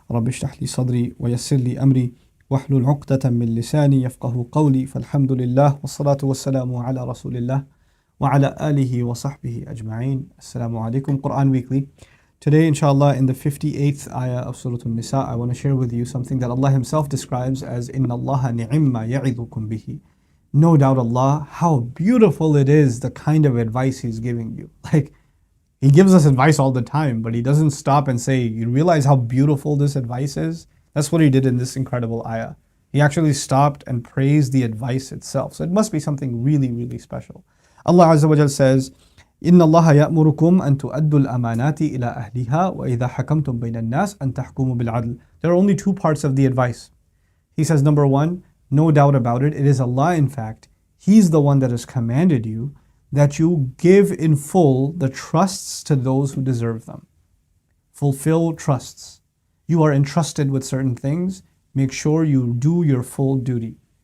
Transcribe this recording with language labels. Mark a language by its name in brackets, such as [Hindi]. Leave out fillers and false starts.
[Arabic] رب اشرح لي صدري ويسر لي أمري واحلل عقدة من لساني يفقه قولي فالحمد لله والصلاة والسلام على رسول الله وعلى آله وصحبه أجمعين. [English] Assalamu alaikum. Quran Weekly. Today, inshallah, in the 58th ayah of Surah An-Nisa, I want to share with you something that Allah Himself describes as [Arabic] Inna Allaha ni'imma ya'idukum bihi. [English] No doubt Allah, how beautiful it is, the kind of advice He's giving you. Like, He gives us advice all the time, but He doesn't stop and say, you realize how beautiful this advice is? That's what He did in this incredible ayah. He actually stopped and praised the advice itself. So it must be something really, really special. Allah Azza wa Jal says, [Arabic] إِنَّ اللَّهَ يَأْمُرُكُمْ أَن تُؤَدُّوا الْأَمَانَاتِ إِلَىٰ أَهْلِهَا وَإِذَا حَكَمْتُمْ بَيْنَ النَّاسِ أَن تَحْكُمُوا بِالْعَدْلِ. [English] There are only two parts of the advice. He says, number one, no doubt about it, it is Allah, in fact, He's the one that has commanded you that you give in full the trusts to those who deserve them. Fulfill trusts. You are entrusted with certain things, make sure you do your full duty.